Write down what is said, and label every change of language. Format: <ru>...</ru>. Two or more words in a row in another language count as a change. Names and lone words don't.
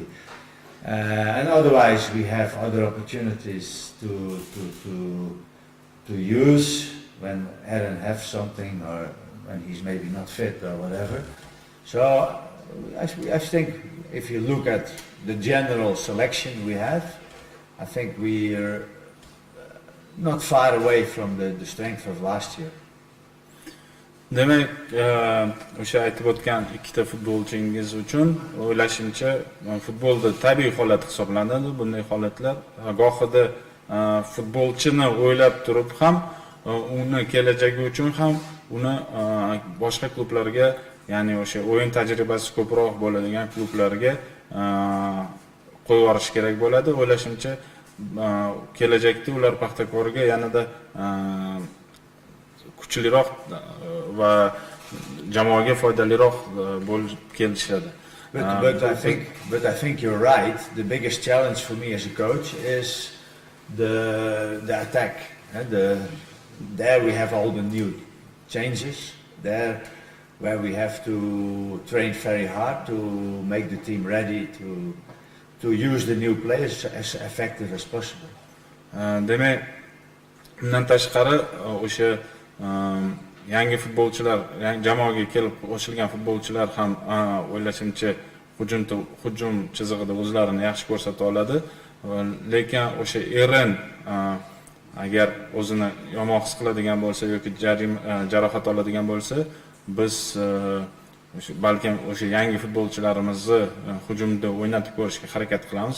<en>And otherwise we have other opportunities to use when Aaron has something or when he's maybe not fit or whatever. So I think if you look at the general selection we have, I think we are not far away from the strength of last year.</en> <uz>Demak, o'sha aytib o'tgan ikkita futbolchingiz uchun o'ylashimcha futbolda tabiiy holat hisoblanadi. Bunday holatlar gohida futbolchini o'ylab turib ham uni kelajagi uchun ham uni boshqa klublarga, ya'ni o'sha o'yin tajribasi ko'proq bo'ladigan klublarga qo'yib yuborish kerak bo'ladi. O'ylashimcha kelajakda ular Pahtakorga yanada kuchliroq va jamoaga foydaliroq bo'lib kelishadi.</uz> <en>But I think you're right. The biggest challenge for me as a coach is the attack. There we have all the new changes. There where we have to train very hard to make the team ready to use the new players as effective as possible.</en> <uz>Demak, bundan tashqari o'sha yangi futbolchilar, yangi jamoaga kelib qo'shilgan futbolchilar ham o'ylashimcha hujum chizig'ida o'zlarini yaxshi ko'rsata oladi. Lekin o'sha Eren agar o'zini yomon his qiladigan bo'lsa yoki jarohat oladigan bo'lsa, biz balkim o'sha yangi futbolchilarimizni hujumda o'ynatib ko'rishga harakat qilamiz.</uz>